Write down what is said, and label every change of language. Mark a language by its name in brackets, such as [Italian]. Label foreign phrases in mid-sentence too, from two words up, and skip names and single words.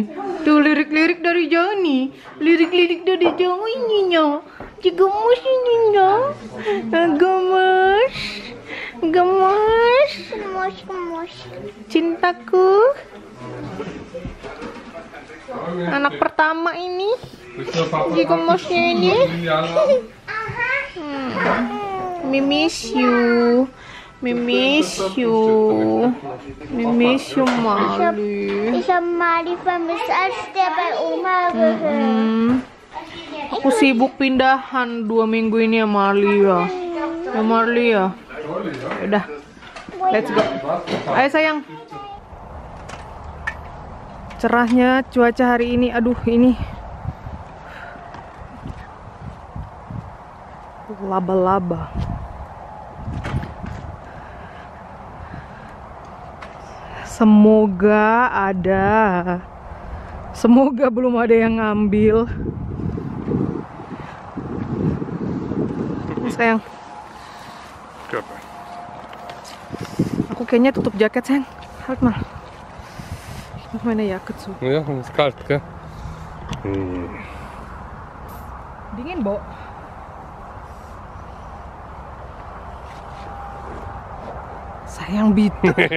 [Indonesian] Tuh lirik-lirik dari jauh nih. Lirik-lirik dari jauh ini nya. Gemes ini nya. Gemes. Gemes. Gemes. Cintaku. Anak pertama ini. Gemesnya ini. [English] We miss you. We miss you. We miss you, Marley. [German] Ich habe Marley vermisst, als der bei Oma gehört. [Indonesian] Aku sibuk pindahan 2 minggu ini ya Marley ya. Ya Marley ya. Udah. [English] Let's go. [Indonesian] Ayo sayang. Cerahnya cuaca hari ini. Aduh, ini laba-laba. Semoga ada. Semoga belum ada yang ngambil. Sayang. Aku kayaknya tutup jaket, sayang. [German] Halt mal. Ich meine Jacke zu. Ja, ist kalt, gell? [Indonesian] Dingin, Bo. Sayang bitu.